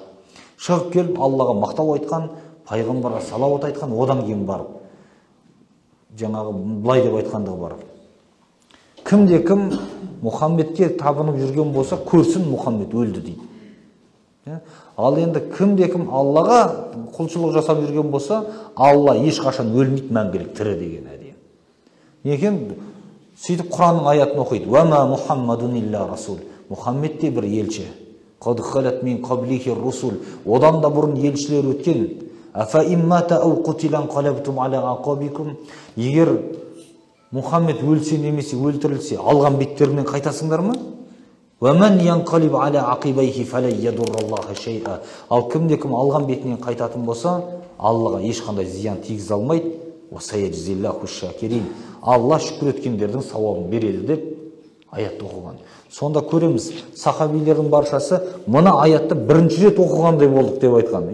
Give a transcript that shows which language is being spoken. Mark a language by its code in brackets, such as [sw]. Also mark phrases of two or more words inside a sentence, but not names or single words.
[kk] Шығып келіп, Аллаға мақтау айтқан, пайғамбарға салауат айтқан, одан кейін барып, жаңағы былай деп айтқандығы бар: кімде-кім Мұхаммедке табынып жүрген болса, көрсін Мұхаммед өлді дейді. Ал енді кімде-кім Аллаға құлшылық жасап жүрген болса, Алла ешқашан өлмейді, мәңгілік тірі деген әдейі. Некен сөйтіп Құранның аятын оқиды: [ar] «وما محمد إلا رسول». [kk] Мұхаммед те бір елші. [ar] «قد خلت من قبله رسل». [kk] Одан да бұрын елшілер өткен. [ar] «أفإن مات أو قتل انقلبتم على أعقابكم». [kk] Егер Мұхаммед өлсе немесе өлтірілсе, алған беттерінен қайтасыңдар ма? [ar] «ومن ينقلب على عقبيه فلا يضر الله شيئا». [kk] Ал кімде-кім алған бетінен қайтатын болса, Аллаға ешқандай зиян тигізе алмайды. [ar] «وسيجزي الله الشاكرين». [kk] Алла шүкір еткендердің сауабын береді деп аятты оқыған. Сонда көреміз, сахабилердің баршасы мына аятты бірінші рет оқығандай болдық деп айтқан.